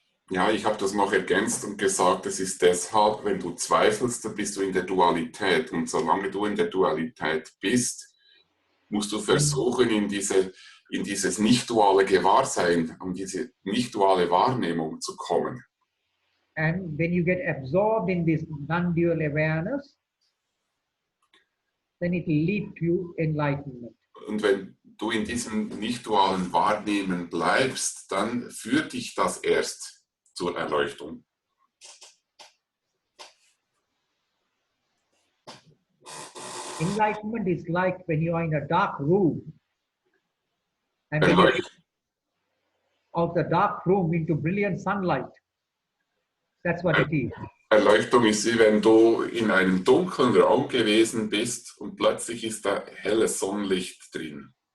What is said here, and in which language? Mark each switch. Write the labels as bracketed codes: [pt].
[de] Ja, ich habe das noch ergänzt und gesagt, es ist deshalb, wenn du zweifelst, dann bist du in der Dualität. Und solange du in der Dualität bist, musst du versuchen, in dieses nicht-duale Gewahrsein, in diese nicht-duale Wahrnehmung zu kommen. [en] And when you get absorbed in this non-dual awareness, then it will lead to enlightenment. [de] Und wenn du in diesem nicht-dualen Wahrnehmen bleibst, dann führt dich das erst zur Erleuchtung. [en] Enlightenment is like when you are in a dark room and when you get out the dark room into brilliant sunlight. That's what it is. [de] Erleuchtung ist wie wenn du in einem dunklen Raum gewesen bist und plötzlich ist da helles Sonnenlicht drin.